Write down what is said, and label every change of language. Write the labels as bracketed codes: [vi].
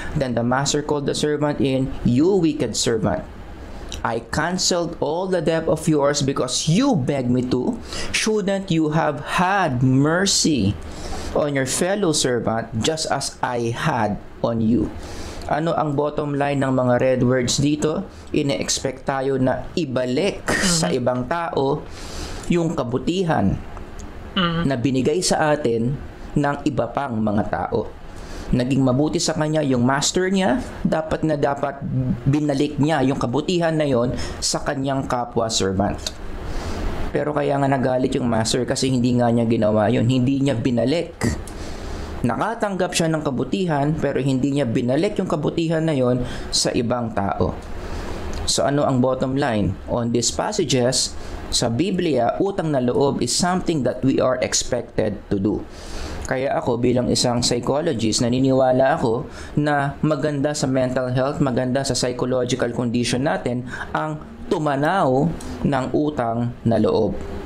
[en] Then the master called the servant in, "You wicked servant, I canceled all the debt of yours because you begged me to. Shouldn't you have had mercy on your fellow servant just as I had on you?" [tl] Ano ang bottom line ng mga red words dito? Ine-expect tayo na ibalik sa ibang tao yung kabutihan na binigay sa atin ng iba pang mga tao. Naging mabuti sa kanya yung master niya, dapat binalik niya yung kabutihan na yon sa kanyang kapwa servant. Pero kaya nga nagalit yung master kasi hindi nga niya ginawa yun, hindi niya binalik. Nakatanggap siya ng kabutihan pero hindi niya binalik yung kabutihan na yon sa ibang tao. So ano ang bottom line? [en] On these passages, [tl] sa Biblia, [en] utang na loob is something that we are expected to do. [tl] Kaya ako bilang isang psychologist, naniniwala ako na maganda sa mental health, maganda sa psychological condition natin ang tumanaw ng utang na loob.